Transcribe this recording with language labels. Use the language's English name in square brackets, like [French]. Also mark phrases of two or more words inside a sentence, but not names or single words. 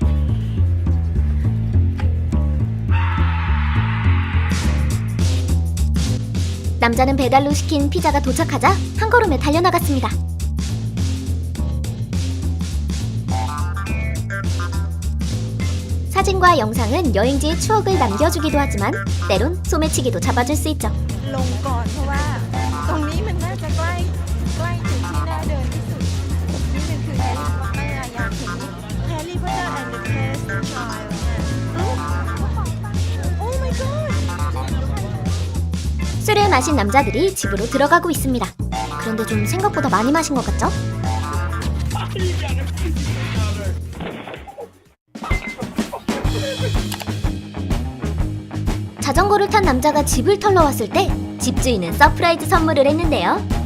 [Korean] 남자는 배달로 시킨 피자가 도착하자 한 걸음에 달려나갔습니다. 사진과 영상은 여행지의 추억을 남겨주기도 하지만 때론 소매치기도 잡아줄 수 있죠. [Thai] ลงก่อนเพราะว่าตรงนี้มันน่าจะใกล้ถึงที่น่าเดินที่สุดนี่คือแฮร์รี่พอตเตอร์อยากเห็นแฮร์รี่พอตเตอร์ and the Cursed Child โอ้ [English] my god [Korean] 술을 마신 남자들이 집으로 들어가고 있습니다. 그런데 좀 생각보다 많이 마신 것 같죠? 자전거를 탄 남자가 집을 털러 왔을 때 집주인은 서프라이즈 선물을 했는데요.